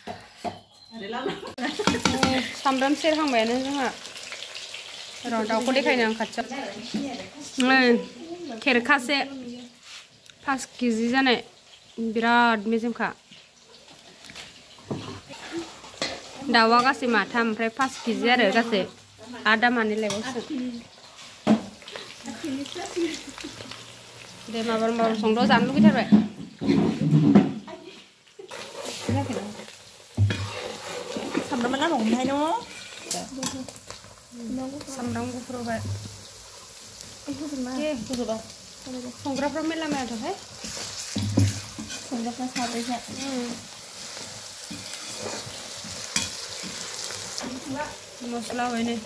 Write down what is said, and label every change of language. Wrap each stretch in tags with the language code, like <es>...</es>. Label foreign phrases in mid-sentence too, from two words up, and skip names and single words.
<brx>सामब्राम सेरहांबायानो जोंहा र' दाउखौ देखायनो आं खाथियाव खेरखासे 5 केजि जानाय बिराद मेजेमखा दाउआ गासै माथाम ओमफ्राय 5 केजि आरो गासै आदा मानै लायबावसो दे माबा संद' जानो लुगैथारबाय सामब्राम mana mau main no? सामब्राम गुफुर होबाय संग्राफ्रा मेला मेलाथारहाय संग्राफ्रा साब्रैसो मस्ला होबाय नै</brx>